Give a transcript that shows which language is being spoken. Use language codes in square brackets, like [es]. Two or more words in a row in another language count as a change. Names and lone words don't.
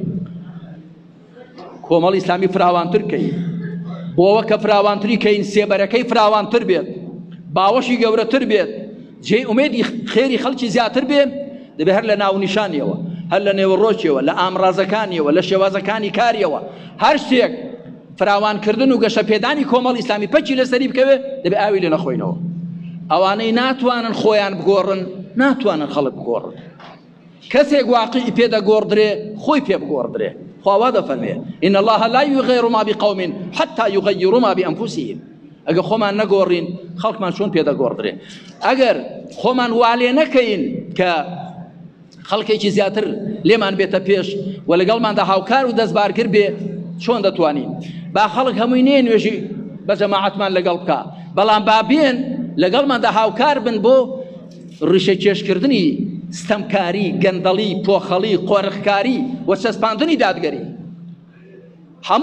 [ckb] کۆمەڵی ئیسلامی فراوانتر بکەین بۆەوە کە فراوانتری کەین سێبەرەکەی فراوانتر بێت باوەشی گەورەتر بێت جێی ئومێدی خێری خەڵکی زیاتر بێ دەبێت هەر لە ناونیشانیەوە هەر لە نێوەڕۆکیەوە لە ئامرازەکانیەوە لە شێوازەکانی کاریەوە هەر شتێک فراوانکردن و گەشە پێدانی کۆمەڵ ئیسلامی پەچی لەسەری بکەوێت دەبێت ئاوی لێ نەخۆینەوە ئەوانەی ناتوانن خۆیان بگۆڕن ناتوانن خەڵک بگۆڕن کەسێک واقعی پێدەگۆڕدرێ خۆی پێ بگۆڕدرێ خوا دەفەرمێ [ar] إن الله لا يغير ما بقوم حتى يغيروا ما بأنفسهم [ckb] ئەگە خۆمان نەگۆڕین خەڵکمان چۆن پێدەگۆڕدرێ ئەگەر خۆمان والێ نەکەین کە خەڵکێکی زیاتر لێمان بێتە پێش و لەگەڵماندا هاوکار و دەستبارگر بێ چۆن دەتوانین با خەڵک هەمووی نێ نوێژی بە جەماعەتمان لەگەڵ بکە بەڵام با بێن لەگەڵماندا هاوکار بن بۆ ڕیشەکێشکردنی ستەمکاری گەندەڵی پۆخەڵی قۆرخکاری و چەسپاندنی دادگەری هەموو